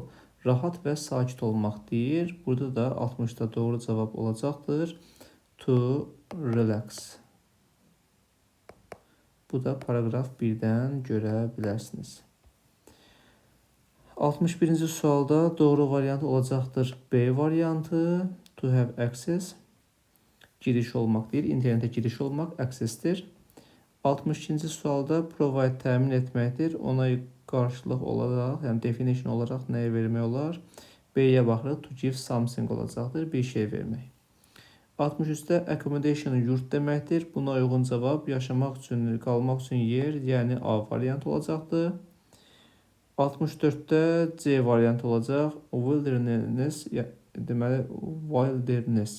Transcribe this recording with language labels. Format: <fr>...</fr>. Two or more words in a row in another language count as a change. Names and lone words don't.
<az>Rahat və sakit olmaq deyir. Burada da 60-da doğru cavab olacaqdır.</az> <en>To relax.</en> <az>Bu da paragraf 1-dən görə bilərsiniz. 61-ci sualda doğru variant olacaqdır B variantı.</az> <en>To have access.</en> <az>Giriş olmaq deyir. İnternetə giriş olmaq accessdir. 62-ci sualda provide təmin etməkdir. Ona qarşılıq olaraq, yəni definition olaraq nəyə vermək olar? B-yə baxırıq.</az> <en>To give something</en> <az>olacaqdır. Bir şey vermək. 63-də accommodation yurt deməkdir. Buna uyğun cavab yaşamaq üçün, qalmaq üçün yer, yəni A variantı olacaqdır. 64-də C variantı olacaq. Wilderness, deməli wilderness.</az>